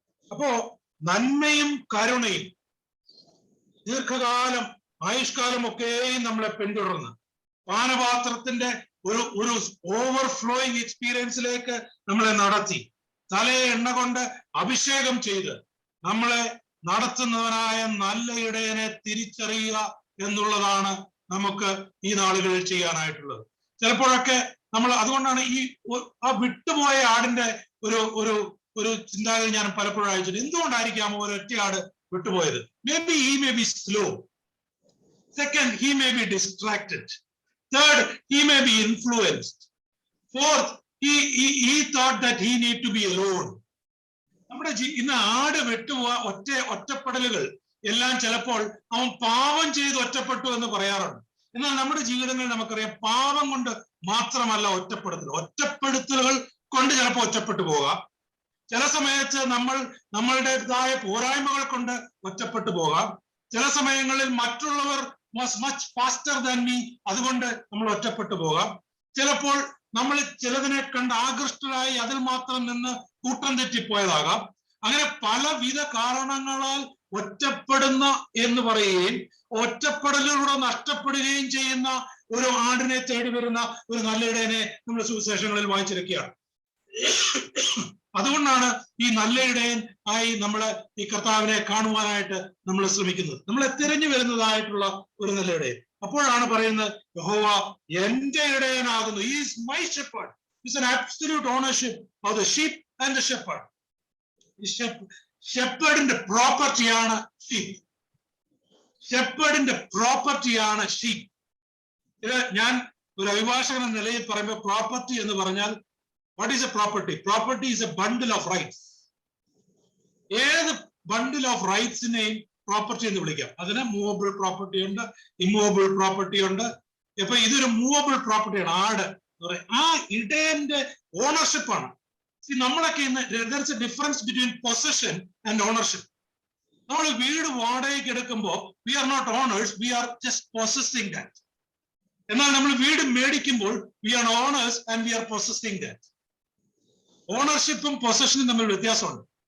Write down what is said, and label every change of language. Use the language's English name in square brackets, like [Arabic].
[Malayalam] അപ്പോ നന്മയും കരുണയും ദീർഘകാലം ആയുഷ്കാലമൊക്കെയും നമ്മളെ പിന്തുടർന്ന് പാനപാത്രത്തിന്റെ ഒരു ഓവർഫ്ലോയിങ് എക്സ്പീരിയൻസിലേക്ക് നമ്മളെ നടത്തി തലയെ എണ്ണ കൊണ്ട് അഭിഷേകം ചെയ്ത് നമ്മളെ നടത്തുന്നവനായ നല്ല ഇടയനെ തിരിച്ചറിയുക എന്നുള്ളതാണ് നമുക്ക് ഈ നാളുകളിൽ ചെയ്യാനായിട്ടുള്ളത്. ചിലപ്പോഴൊക്കെ നമ്മൾ അതുകൊണ്ടാണ് ആ വിട്ടുപോയ ആടിന്റെ ഒരു ചിന്താഗതി ഞാൻ പലപ്പോഴും അയച്ചിട്ട്, എന്തുകൊണ്ടായിരിക്കാം ഒരൊറ്റ ആട് വിട്ടുപോയത്? [English] Maybe he may be slow. Second, he may be distracted. Third, he may be influenced. Fourth, he thought that he need to be alone. [Malayalam] നമ്മുടെ ഇന്ന് ആട് ഒറ്റപ്പെടലുകൾ എല്ലാം ചിലപ്പോൾ അവൻ പാപം ചെയ്ത് ഒറ്റപ്പെട്ടു എന്ന് പറയാറുണ്ട്. എന്നാൽ നമ്മുടെ ജീവിതങ്ങളിൽ നമുക്കറിയാം, പാപം കൊണ്ട് മാത്രമല്ല ഒറ്റപ്പെടുത്തലുകൾ കൊണ്ട് ചിലപ്പോൾ ഒറ്റപ്പെട്ടു പോകാം. ചില സമയത്ത് നമ്മളുടേതായ പോരായ്മകൾ കൊണ്ട് ഒറ്റപ്പെട്ടു പോകാം. ചില സമയങ്ങളിൽ മറ്റുള്ളവർ [English] much faster than me, [Malayalam] അതുകൊണ്ട് നമ്മൾ ഒറ്റപ്പെട്ടു പോകാം. ചിലപ്പോൾ നമ്മൾ ചിലതിനെ കണ്ട് ആകൃഷ്ടരായി അതിൽ മാത്രം നിന്ന് കൂട്ടം തെറ്റിപ്പോയതാകാം. അങ്ങനെ പലവിധ കാരണങ്ങളാൽ ഒറ്റപ്പെടുന്ന എന്ന് പറയുകയും ഒറ്റപ്പെടലിലൂടെ നഷ്ടപ്പെടുകയും ചെയ്യുന്ന ഒരു ആടിനെ തേടി വരുന്ന ഒരു നല്ല ഇടയനെ നമ്മൾ സുവിശേഷങ്ങളിൽ വായിച്ചിരിക്കുകയാണ്. അതുകൊണ്ടാണ് ഈ നല്ല ഇടയൻ ആയി നമ്മള് ഈ കർത്താവിനെ കാണുവാനായിട്ട് നമ്മൾ ശ്രമിക്കുന്നത്, നമ്മളെ തിരഞ്ഞു വരുന്നതായിട്ടുള്ള ഒരു നല്ല ഇടയൻ. അപ്പോഴാണ് പറയുന്നത്, യഹോവ എന്റെ ഇടയനാകുന്നു. [English] He is my shepherd. It's an absolute ownership of the sheep and the shepherd. [Malayalam] ഷെപ്പേർഡിന്റെ പ്രോപ്പർട്ടിയാണ് ഷീപ്പ്. ഷെപ്പേർഡിന്റെ പ്രോപ്പർട്ടിയാണ് ഷീപ്പ്. ഇത് ഞാൻ ഒരു അഭിഭാഷകൻ എന്ന നിലയിൽ പറയുമ്പോൾ പ്രോപ്പർട്ടി എന്ന് പറഞ്ഞാൽ, [English] What is a property? Property is a bundle of rights. [Malayalam] ഏത് ബണ്ടിൽ ഓഫ് റൈറ്റ്സിനെയും പ്രോപ്പർട്ടി എന്ന് വിളിക്കാം. അതിന് മൂവബിൾ പ്രോപ്പർട്ടി ഉണ്ട്, ഇമ്മൂവബിൾ പ്രോപ്പർട്ടി ഉണ്ട്. ഇപ്പൊ ഇതൊരു മൂവബിൾ പ്രോപ്പർട്ടിയാണ് ആട് എന്ന് പറയും. ആ ഇടയന്റെ ഓണർഷിപ്പാണ്. നമ്മളൊക്കെ ഇന്ന് [English] there's a difference between possession and ownership. [Malayalam] നമ്മൾ വീട് വാടകയ്ക്ക് എടുക്കുമ്പോൾ [English] we are not owners, we are just possessing that. [Malayalam] എന്നാൽ നമ്മൾ വീട് മേടിക്കുമ്പോൾ [English] we are owners and we are possessing that. [Malayalam] ഓണർഷിപ്പും പൊസഷനും തമ്മിൽ വ്യത്യാസമുണ്ട്.